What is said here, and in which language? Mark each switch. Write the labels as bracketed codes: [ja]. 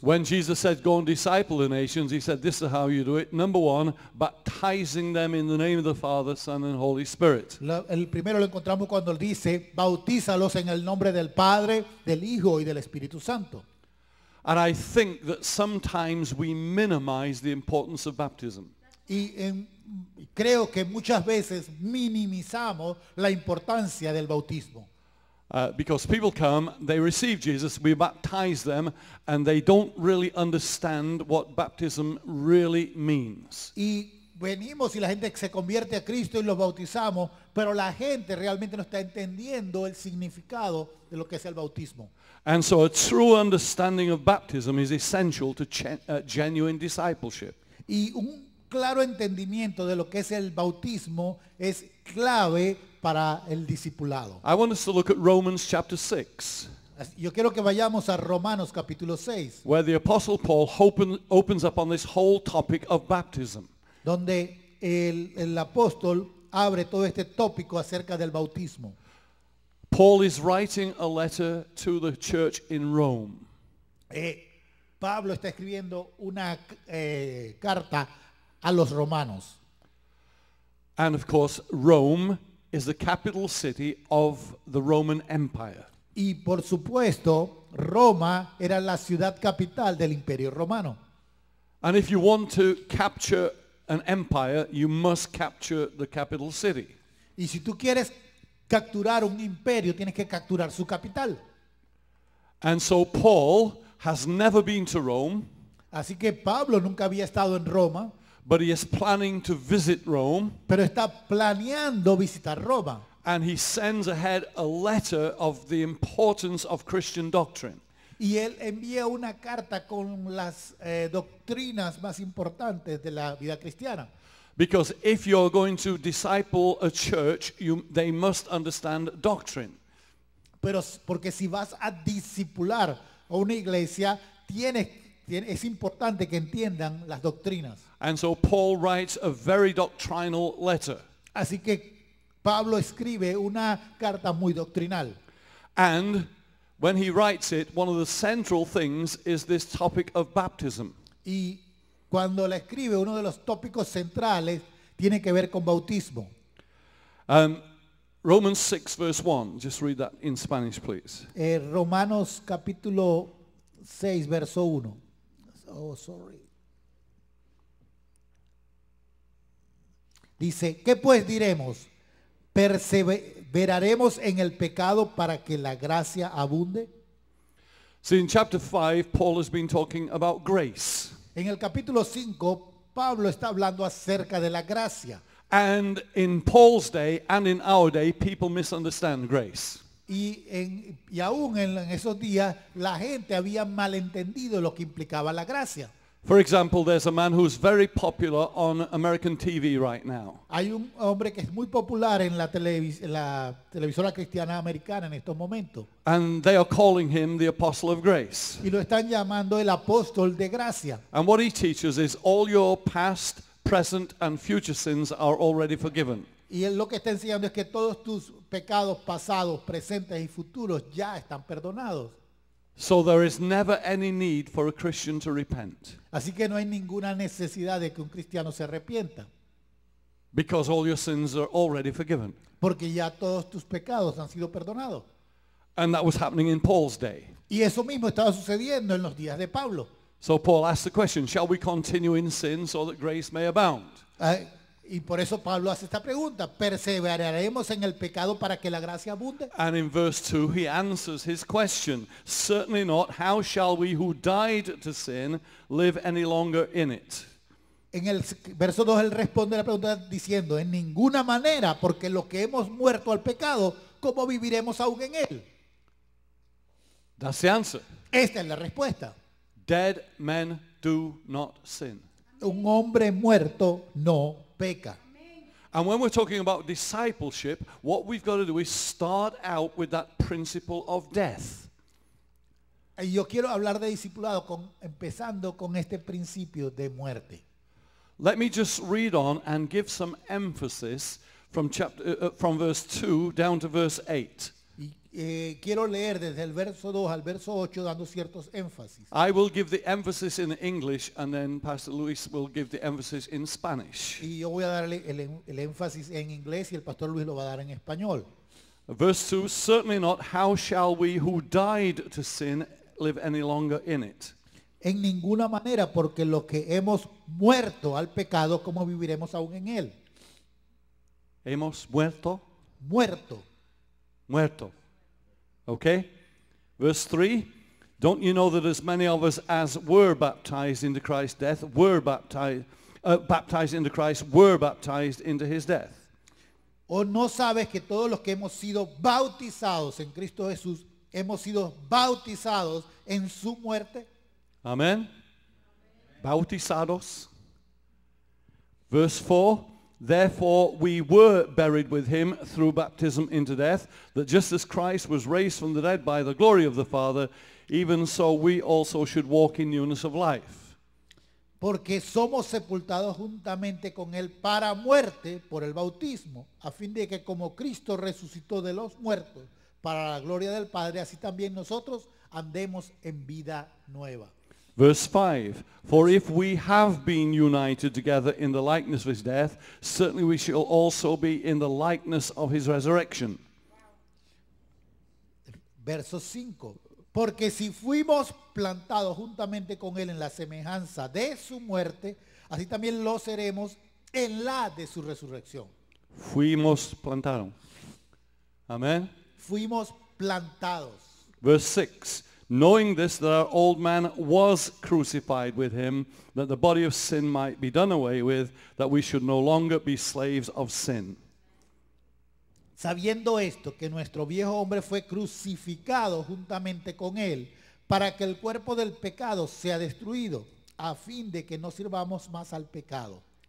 [en] When Jesus said, go and disciple the nations, he said, this is how you do it. Number 1, baptizing them in the name of the Father, Son, and Holy Spirit. [es] El primero lo encontramos cuando él dice, bautízalos en el nombre del Padre, del Hijo y del Espíritu Santo. [en] And I think that sometimes we minimize the importance of baptism. [es] Y creo que muchas veces minimizamos la importancia del bautismo. [en] Because people come, they receive Jesus, we baptize them, and they don't really understand what baptism really means. [es] Y venimos y la gente se convierte a Cristo y los bautizamos, pero la gente realmente no está entendiendo el significado de lo que es el bautismo. [en] And so a true understanding of baptism is essential to genuine discipleship. [es] Y un claro entendimiento de lo que es el bautismo es clave para el discipulado. [en] I want us to look at Romans chapter 6, [es] Yo quiero que vayamos a Romanos capítulo 6, [en] where the Apostle Paul opens up on this whole topic of baptism. [es] donde el apóstol abre todo este tópico acerca del bautismo. [en] Paul is writing a letter to the church in Rome. [es] Pablo está escribiendo una carta a los romanos. [en] And of course, Rome is the capital city of the Roman Empire. [es] Y por supuesto, Roma era la ciudad capital del Imperio Romano. [en] And if you want to capture an empire, you must capture the capital city. [es] Y si tú quieres capturar un imperio, tienes que capturar su capital. [en] And so Paul has never been to Rome, [es] Así que Pablo nunca había estado en Roma, [en] but he is planning to visit Rome, [es] pero está planeando visitar Roma. [en] and he sends ahead a letter of the importance of Christian doctrine. [es] Y él envía una carta con las doctrinas más importantes de la vida cristiana. [en] Because if you're going to disciple a church, they must understand doctrine. [es] Pero porque si vas a discipular a una iglesia, es importante que entiendan las doctrinas. [en] And so Paul writes a very doctrinal letter. [es] Así que Pablo escribe una carta muy doctrinal. [en] And when he writes it, one of the central things is this topic of baptism. [es] Y cuando la escribe, uno de los tópicos centrales tiene que ver con bautismo. [en] Romans 6 verse 1. Just read that in Spanish, please. [es] Romanos capítulo 6, verso 1. [en] Oh, sorry. [es] Dice, ¿qué pues diremos? ¿Perseveraremos en el pecado para que la gracia abunde? [en] See, in chapter 5, Paul has been talking about grace. [es] En el capítulo 5, Pablo está hablando acerca de la gracia. [en] And in Paul's day and in our day, people misunderstand grace. [es] Y aún en esos días la gente había malentendido lo que implicaba la gracia. [en] For example, there's a man who's very popular on American TV right now. [es] Hay un hombre que es muy popular en la televisora cristiana americana en estos momentos. [en] And they are calling him the Apostle of Grace. [es] Y lo están llamando el apóstol de gracia. [en] And what he teaches is all your past, present, and future sins are already forgiven. [es] Y él lo que está enseñando es que todos tus pecados pasados, presentes y futuros ya están perdonados. [en] So there is never any need for a Christian to repent. [es] Así que no hay ninguna necesidad de que un cristiano se arrepienta. [en] Because all your sins are already forgiven. [es] Porque ya todos tus pecados han sido perdonados. [en] And that was happening in Paul's day. [es] Y eso mismo estaba sucediendo en los días de Pablo. [en] So Paul asked the question, shall we continue in sin so that grace may abound? [es] Y por eso Pablo hace esta pregunta, ¿perseveraremos en el pecado para que la gracia abunde? [en] And in verse 2 he answers his question, certainly not. How shall we who died to sin live any longer in it? [es] En el verso 2 él responde la pregunta diciendo, en ninguna manera, porque los que hemos muerto al pecado, ¿cómo viviremos aún en él? [en] That's the answer. [es] Esta es la respuesta. [en] Dead men do not sin. [es] Un hombre muerto no peca. [en] And when we're talking about discipleship, what we've got to do is start out with that principle of death. [es] Y yo quiero hablar de discipulado empezando con este principio de muerte. [en] Let me just read on and give some emphasis from verse 2 down to verse 8. [es] Y quiero leer desde el verso 2 al verso 8 dando ciertos énfasis. [en] I will give the emphasis in English and then Pastor Luis will give the emphasis in Spanish. [es] Y yo voy a darle el énfasis en inglés y el pastor Luis lo va a dar en español. [en] Verse 2, certainly not. How shall we who died to sin live any longer in it? [es] En ninguna manera, porque los que hemos muerto al pecado, ¿cómo viviremos aún en él? Hemos muerto. Muerto. Muerto. Okay? [en] Verse 3, don't you know that as many of us as were baptized into Christ's death, were baptized into Christ, were baptized into his death? [es] ¿O no sabes que todos los que hemos sido bautizados en Cristo Jesús, hemos sido bautizados en su muerte? Amen? Bautizados. [en] Verse 4, therefore we were buried with him through baptism into death, that just as Christ was raised from the dead by the glory of the Father, even so we also should walk in newness of life. [es] Porque somos sepultados juntamente con él para muerte por el bautismo, a fin de que como Cristo resucitó de los muertos para la gloria del Padre, así también nosotros andemos en vida nueva. [en] Verse 5, for if we have been united together in the likeness of his death, certainly we shall also be in the likeness of his resurrection. [es] Verso 5, porque si fuimos plantados juntamente con él en la semejanza de su muerte, así también lo seremos en la de su resurrección. Fuimos plantaron. Amen. Fuimos plantados. [en] Verse 6, knowing this, that our old man was crucified with him, that the body of sin might be done away with, that we should no longer be slaves of sin. [es] Sabiendo esto, que nuestro viejo hombre fue crucificado juntamente con él, para que el cuerpo del pecado sea destruido, a fin de que no sirvamos más al pecado.